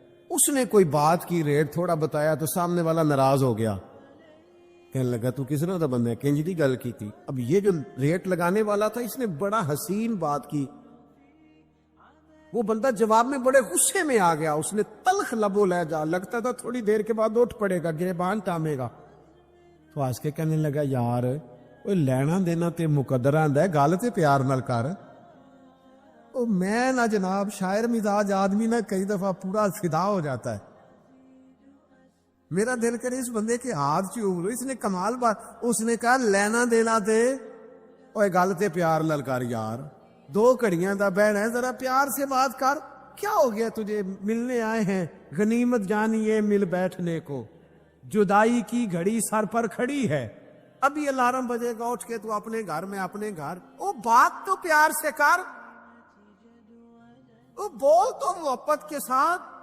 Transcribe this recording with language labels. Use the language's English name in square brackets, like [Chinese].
[Urdu] اس نے کوئی بات کی، ریٹ تھوڑا بتایا تو سامنے والا ناراض ہو گیا، کہنے لگا [Punjabi] تو کس طرح دا بندہ ہے، کنج دی گل کی تھی. [Urdu] اب یہ جو ریٹ لگانے والا تھا اس نے بڑا حسین بات کی، وہ بندہ جواب میں بڑے غصے میں آ گیا، اس نے تلخ لبو لہجہ، لگتا تھا تھوڑی دیر کے بعد اٹھ پڑے گا، گریبان تامے گا. تو آج کے کہنے لگا [Punjabi] یار وہ لینا دینا تے مقدر آندا ہے، گل تے پیار نال کر. او میں نہ جناب شاعر مزاج آدمی نہ کئی دفعہ پورا فدا ہو جاتا ہے. [Urdu] میرا دل کرے اس بندے کے ہاتھ چوم لو، اس نے کمال بات. اس نے کہا [Punjabi] لینا دینا تے اوے گل تے پیار نال کر یار، 2 گھڑیاں دا بہن ہے، [Urdu] ذرا پیار سے بات کر. کیا ہو گیا تجھے، ملنے آئے ہیں، غنیمت جانیے مل بیٹھنے کو، جدائی کی گھڑی سر پر کھڑی ہے، ابھی الارم بجے گا، اٹھ کے تو اپنے گھر میں اپنے گھر. او بات تو پیار سے کر، او بول تو محبت کے ساتھ.